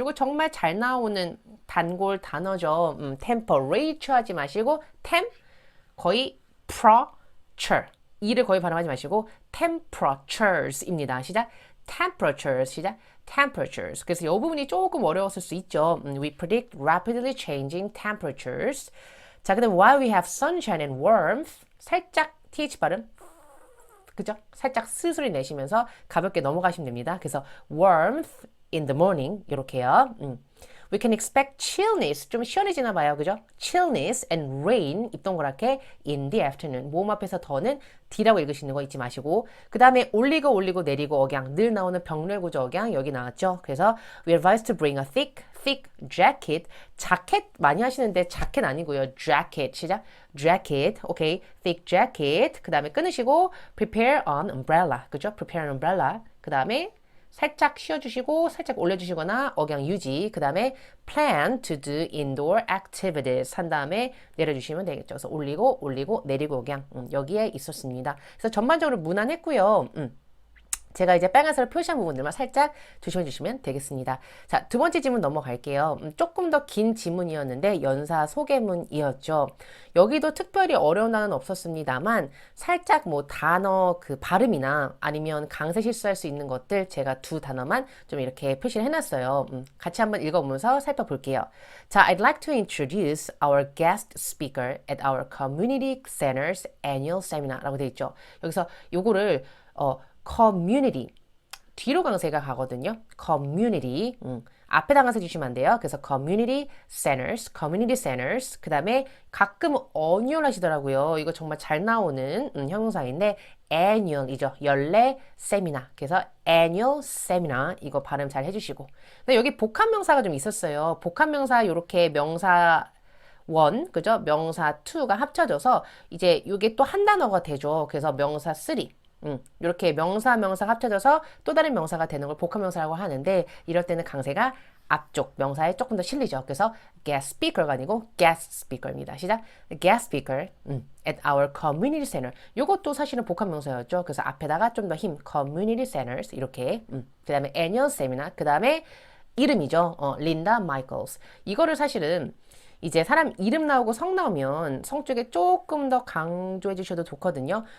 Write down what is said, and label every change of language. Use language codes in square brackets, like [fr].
[ko] 이거 정말 잘 나오는 단골 단어죠. temperature 하지 마시고 temp 거의 temperature. 이를 거의 발음하지 마시고 temperatures입니다. 시작. temperatures. 시작. temperatures. 그래서 이 부분이 조금 어려웠을 수 있죠. [en] We predict rapidly changing temperatures. 자, 그다음 while we have sunshine and warmth. [ko] 살짝 th 발음. 그죠? 살짝 스 소리 내시면서 가볍게 넘어가시면 됩니다. [en] 그래서 warmth in the morning [ko] 이렇게요. [en] We can expect chillness. [ko] 좀 시원해지나 봐요. 그죠? [en] chillness and rain. [ko] 입 동그랗게 [en] in the afternoon. [ko] 모음 앞에서 더는 D라고 읽으시는 거 잊지 마시고. 그 다음에 올리고 내리고 억양. 늘 나오는 병렬 구조 억양 여기 나왔죠. [en] 그래서 we are advised to bring a thick jacket. [ko] 자켓 많이 하시는데 자켓 아니고요. [en] jacket. 시작. jacket. 오케이. thick jacket. [ko] 그 다음에 끊으시고 [en] prepare an umbrella. 그죠? prepare an umbrella. [ko] 그 다음에 살짝 쉬어주시고 살짝 올려주시거나 억양 유지. 그 다음에 [en] plan to do indoor activities [ko] 한 다음에 내려주시면 되겠죠. 그래서 올리고 내리고 억양 여기에 있었습니다. 그래서 전반적으로 무난했고요. 제가 이제 빨간색으로 표시한 부분들만 살짝 조심해 주시면 되겠습니다. 자, 두 번째 지문 넘어갈게요. 조금 더 긴 지문이었는데 연사 소개문이었죠. 여기도 특별히 어려운 단어는 없었습니다만 살짝 뭐 단어 그 발음이나 아니면 강세 실수할 수 있는 것들 제가 두 단어만 좀 이렇게 표시를 해놨어요. 같이 한번 읽어보면서 살펴볼게요. [en] 자, I'd like to introduce our guest speaker at our community center's annual seminar [ko] 라고 되어 있죠. 여기서 요거를 community 뒤로 강세가 가거든요. community 앞에다 강세 주시면 안 돼요. 그래서 community centers 그 다음에 가끔 annual 하시더라고요. 이거 정말 잘 나오는 형용사인데 annual이죠. 연례 세미나. 그래서 annual seminar 이거 발음 잘 해주시고. 근데 여기 복합명사가 좀 있었어요. 복합명사 요렇게 명사 1, 그죠? 명사 2가 합쳐져서 이제 이게 또 한 단어가 되죠. 그래서 명사 3. 이렇게 명사가 합쳐져서 또 다른 명사가 되는 걸 복합명사라고 하는데 이럴 때는 강세가 앞쪽 명사에 조금 더 실리죠. 그래서 guest speaker가 아니고 guest speaker입니다. 시작. [en] guest speaker at our community center. [ko] 이것도 사실은 복합명사였죠. 그래서 앞에다가 좀 더 힘 community centers 이렇게 그 다음에 annual seminar 그 다음에 이름이죠. 린다 마이클스. 이거를 사실은 이제 사람 이름 나오고 성 나오면 성 쪽에 조금 더 강조해 주셔도 좋거든요.